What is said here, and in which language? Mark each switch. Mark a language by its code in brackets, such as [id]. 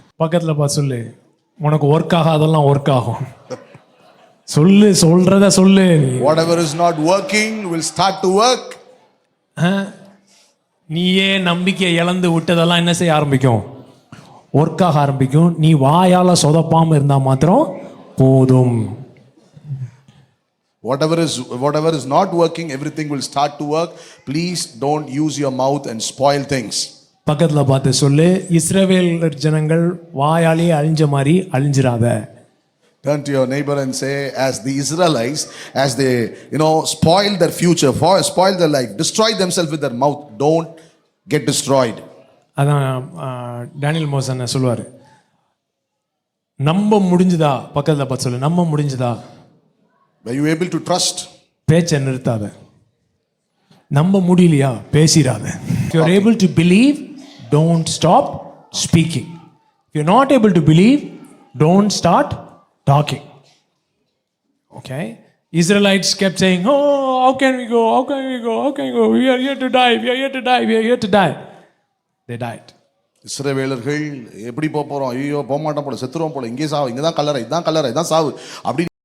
[ta] பக்கத்துல பார்த்து சொல்லு, உனக்கு ஒர்க் ஆகாதெல்லாம் ஒர்க் ஆகும். சொல்லு, சொல்றத சொல்லு. [en] whatever is not working will start to work. [ta] நீயே நம்பிக்கை இழந்து விட்டதெல்லாம் என்ன செய்ய ஆரம்பிக்கும்? ஒர்க் ஆக ஆரம்பிக்கும். நீ வாயால சொதப்பாம இருந்தா மாத்திரம் போதும். [en] whatever is not working, everything will start to work. Please don't use your mouth and spoil things. [ta] பக்கத்துல பார்த்து சொல்லு, இஸ்ரவேல் ஜனங்கள் வாயாலே அழிஞ்ச மாதிரி அழிஞ்சிராத. [en] Turn to your neighbor and say, as the Israelites, as they, spoil their future, spoil their life, destroy themselves with their mouth, don't get destroyed. [ta] அதான் Daniel Mohsen சொல்லுவார், நம்ப முடிஞ்சுதா, பக்கத்தில் பார்த்து சொல்லு, நம்ப முடிஞ்சுதா, [en] Were you able to trust? [ta] பேச்சை நிறுத்தாத. நம்ப முடியலையா, பேசிடாத. [en] If you are able to believe, don't stop speaking. If you are not able to believe, don't start talking. Okay? Israelites kept saying, oh, how can we go, how can we go, how can we go, we are here to die, we are here to die, we are here to die. They died. [ta] இஸ்ரவேலர்கள் எப்படி போறோம், ஐயோ போக மாட்டோம் போல, செத்துருவோம் போல, இங்கே சாவு, இங்கே தான் கல்லறை, இதான் கல்லறை, இதான் சாவு அப்படி